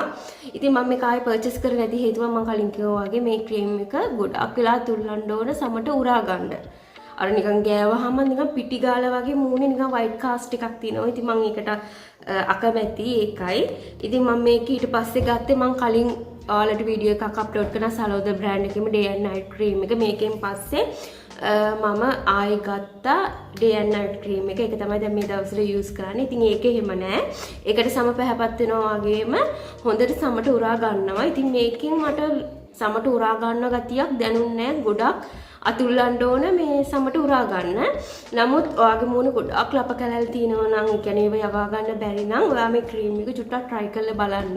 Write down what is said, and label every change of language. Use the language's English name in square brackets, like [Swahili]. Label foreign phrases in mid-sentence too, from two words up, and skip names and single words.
[Sinhala] ඉතින් මම මේක ආයෙ පර්චේස් කරේ නැති හේතුව මම කලින් කිව්වා වගේ මේ ක්‍රීම් එක ගොඩක් වෙලා තුල්ලන්න ඕන සමට උරා ගන්න. අර නිකන් ගෑවහම නිකන් පිටි ගාලා වගේ මූණේ නිකන් [English] white cast [Sinhala] එකක් තියෙනවා. ඉතින් මම ඒකට අකමැති ඒකයි. ඉතින් මම මේක ඊට පස්සේ ගත්තේ මම කලින් ඔයාලට වීඩියෝ එකක් අප්ලෝඩ් කරන සලෝද බ්‍රෑන්ඩ් එකේම [English] day and night [Sinhala] ක්‍රීම් එක. මේකෙන් පස්සේ මම ආයෙ ගත්තා [English] day and night [Sinhala] ක්‍රීම් එක. ඒක තමයි දැන් මේ දවස්වල යූස් කරන්නේ. ඉතින් ඒක එහෙම නෑ. ඒකට සම පැහැපත් වෙනවා වගේම හොඳට සමට උරා ගන්නවා. ඉතින් මේකෙන් මට සමට උරා ගන්න ගතියක් දැනුන්නේ නෑ. ගොඩක් අතුල්ලන්න ඕන මේ සමට උරා ගන්න. නමුත් ඔයාගේ මූණ ගොඩක් ලප කැලල් තියෙනවා නම් ඒ කියන්නේ ඒව යවා ගන්න බැරි නම් ඔයා මේ ක්‍රීම් එක චුට්ටක් try කරලා බලන්න.